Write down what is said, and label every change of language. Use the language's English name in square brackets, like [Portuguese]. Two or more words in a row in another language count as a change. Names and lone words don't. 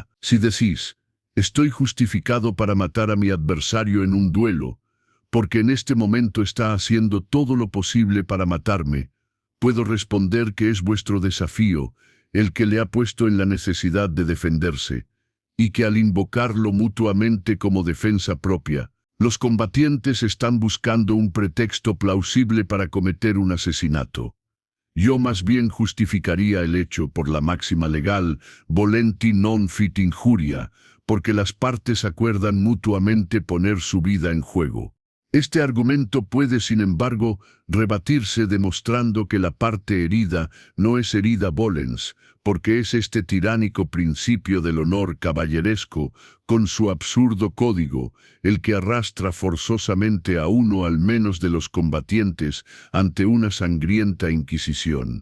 [Spanish] Si decís, estoy justificado para matar a mi adversario en un duelo, porque en este momento está haciendo todo lo posible para matarme, puedo responder que es vuestro desafío, el que le ha puesto en la necesidad de defenderse, y que al invocarlo mutuamente como defensa propia, los combatientes están buscando un pretexto plausible para cometer un asesinato. Yo más bien justificaría el hecho por la máxima legal, [Latin] volenti non fit injuria, [Spanish] porque las partes acuerdan mutuamente poner su vida en juego. Este argumento puede, sin embargo, rebatirse demostrando que la parte herida no es herida volens, porque es este tiránico principio del honor caballeresco, con su absurdo código, el que arrastra forzosamente a uno al menos de los combatientes ante una sangrienta inquisición.